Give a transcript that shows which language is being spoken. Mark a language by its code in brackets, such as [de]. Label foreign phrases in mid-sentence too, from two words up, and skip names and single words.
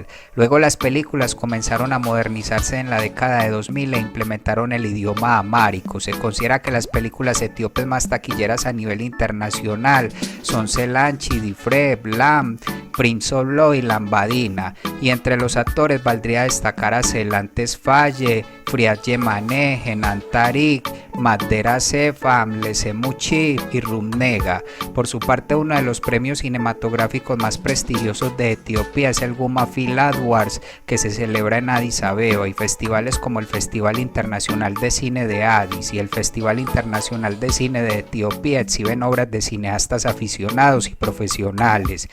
[es] Luego las películas comenzaron a modernizarse en la década de 2000 e implementaron el idioma amárico. Se considera que las películas etíopes más taquilleras a nivel internacional son Selanchi, Difre, Blam, Prince of Law y Lambadina, y entre los actores valdría destacar a Celantes Faye, Friat Yemane, Henan Tarik, Magdera Sefa, Amlese Muchib y Rumnega. Por su parte, uno de los premios cinematográficos más prestigiosos de Etiopía es el Guma Film Awards, que se celebra en Addis Abeba, y festivales como el Festival Internacional de Cine de Addis y el Festival Internacional de Cine de Etiopía exhiben obras de cineastas aficionados y profesionales.